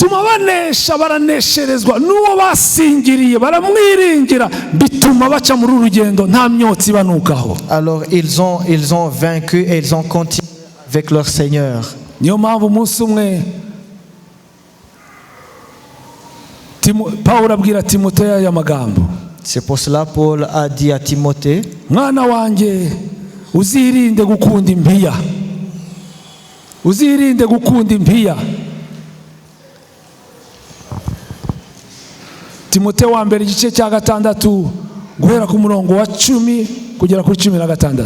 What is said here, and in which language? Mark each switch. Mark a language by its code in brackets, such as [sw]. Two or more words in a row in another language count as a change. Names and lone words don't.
[fr] Alors ils ont vaincu et ils ont continué avec leur Seigneur. C'est pour cela Paul a dit à Timothée: [rn] mwana wanjye uzirinde gukunda impiya, uzirinde gukunda impiya. Timote wa mbere igice cya 6 guhera ku murongo wa 10 kugera kuri 16.